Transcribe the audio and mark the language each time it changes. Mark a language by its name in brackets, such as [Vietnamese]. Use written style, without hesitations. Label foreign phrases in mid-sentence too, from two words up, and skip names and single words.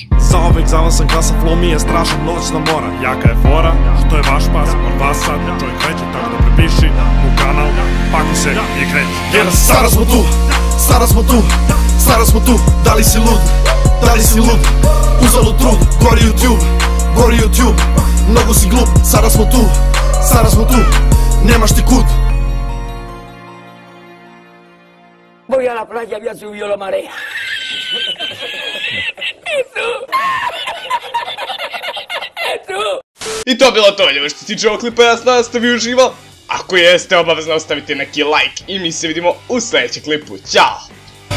[Bosnian] Zaovek za vas sam glasa, flow mi je strašan, noćna mora. Jaka je fora, što je vaš pas, od vas sad čovjek kreće, tako da prepiši u kanal, pakuj se i kreći. Jer sada smo tu, sada smo tu. Sada smo tu, da li si lud, da li si lud? Uzalud trud, gori YouTube, mnogo si glup, sada smo tu, nemaš ti kud. [Spanish] Voy a la playa, había subido la marea. [Bosnian] I to je bilo to, ljudi, što se tiče ovog klipa, ja se nadam da ste vi uživali. Ako jeste, obavezno ostavite neki like i mi se vidimo u sljedećem klipu. Ćao!